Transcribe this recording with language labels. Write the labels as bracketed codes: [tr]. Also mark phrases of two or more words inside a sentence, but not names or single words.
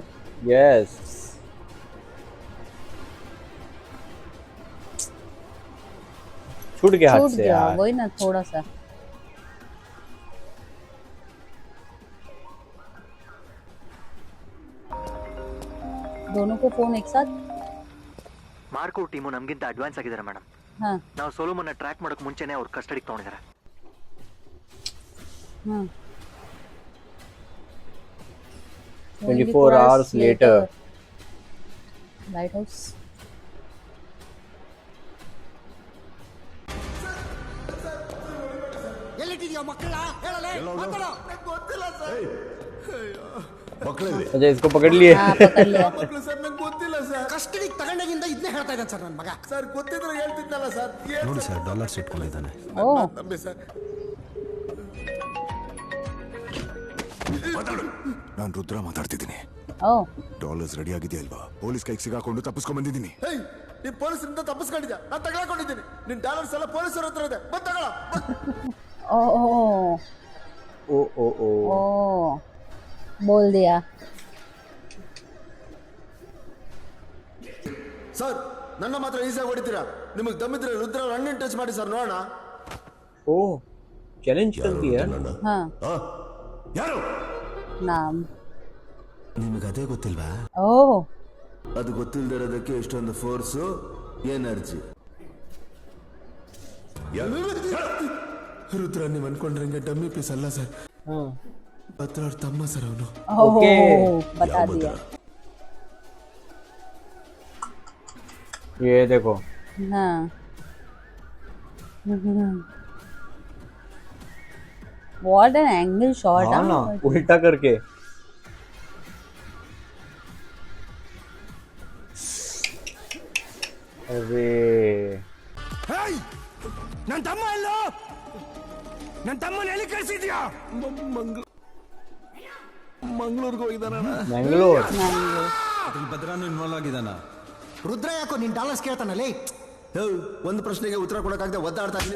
[hi] यस। छूट गया हाथ छूट से गया यार। वही ना थोड़ा सा। दोनों को फोन एक साथ। [kn] ಮಾರ್ಕೋ ಟೀಮು ನಮಗಿಂತ ಅಡ್ವಾನ್ಸ್ ಆಗಿದ್ದಾರೆ ಮೇಡಮ್. [hi] हाँ [kn] ನಾವು ಸೋಲೋಮನ್ನ ಟ್ರ್ಯಾಕ್ ಮಾಡಕ್ ಮುಂಚೆನೆ ಅವ್ರ ಕಸ್ಟಡಿಗೆ ತಗೊಂಡಿದ್ದಾರೆ. [hi] हाँ [en] 24 hours later. light house. [kn] ಮಕ್ಕಳಲ್ಲಿ [hi] अच्छा इसको पकड़ लिए। हाँ पकड़ लिया। [kn] ಕಸ್ಟಡಿಗೆ ತಗೊಂಡಾಗಿಂದ ಇದನ್ನೇ ಹೇಳ್ತಾ ಇದ್ದಾನೆ ಸರ್ ನನ್ನ ಮಗ. ಸರ್ ಗೊತ್ತಿದ್ರೆ ಹೇಳ್ತಿದ್ನಲ್ಲ ಸರ್. ನೋಡಿ ಸರ್ ಡಾಲರ್ಸ್ ಇಟ್ಕೊಂಡಿದ್ದಾನೆ. ओ ನಂಬಿ ಸರ್. ನಾನು ರುದ್ರ ಮಾತಾಡ್ತಿದ್ದೀನಿ. ओ ಡಾಲರ್ಸ್ ರೆಡಿ ಆಗಿದೆಯಾ ಇಲ್ವಾ? ಪೊಲೀಸ್ ಕೈಗೆ ಸಿಗಾಕೊಂಡು ತಪ್ಪಿಸ್ಕೊಂಡ್ ಬಂದಿದ್ದೀನಿ. ಹೇಯ್ ನೀನ್ ಪೊಲೀಸರಿಂದ ತಪ್ಪಿಸ್ಕೊಂಡಿದ್ಯಾ? ನಾನು ತಗೊಳಕೊಂಡಿದ್ದೀನಿ. ನಿನ್ ಡಾಲರ್ಸ್ ಎಲ್ಲ ಪೊಲೀಸರ ಹತ್ರ ಇದೆ. ಬಂದ್ ತಗೊಳ. ओ ओ ओ [hi] बोल दिया। [kn] ಸರ್ ನನ್ನ ಮಾತ್ರ ಈಸಿಯಾಗಿ ಹೊಡಿತೀರಾ? ನಿಮಗೆ ದಮ್ಮಿದ್ರೆ ರುದ್ರ [en] running touch [kn] ಮಾಡಿ ಸರ್ ನೋಡೋಣ. [hi] ओ चैलेंज कर दिया। हाँ [kn] ಯಾರು? [hi] नाम। [kn] ನಿಮಗೆ ಅದೇ ಗೊತ್ತಿಲ್ವಾ? ओ ಅದು ಗೊತ್ತಿಲ್ಲದಿರೋದಕ್ಕೆ ಎಷ್ಟೊಂದು [en] force energy. [kn] ರುದ್ರ ನೀವು ಅನ್ಕೊಂಡ್ರಂಗೆ [en] dummy piece [kn] ಅಲ್ಲ ಸರ್. ಹತ್ರ ತಮ್ಮ ಸರ್ ಅವನು. [en] ओके। [hi] बता दिया। ये देखो। [en] हाँ What an angle shot। [hi] हाँ ना उल्टा करके। अरे [kn] ನನ್ ತಮ್ಮ ಅಲ್ಲೋ, ನನ್ ತಮ್ಮನ ಎಲ್ಲಿ ಕಳ್ಸಿದ್ಯಾ? ಮಂಗಳೂರಿಗೆ ಹೋಗಿದ್ದಾನಣ್ಣ. [hi] मैंगलोर। [kn] ಭದ್ರಾನು ಇನ್ವಾಲ್ವ್ ಆಗಿದಾನ. ರುದ್ರ ಯಾಕೋ ನಿನ್ ಡಾಲರ್ಸ್ ಕೇಳ್ತಾನಲ್ಲಿ. ಒಂದು ಪ್ರಶ್ನೆಗೆ ಉತ್ತರ ಕೊಡಕ್ಕಾಗದೆ ಒದ್ದಾಡ್ತಾ ಇದ್ದೀನಿ.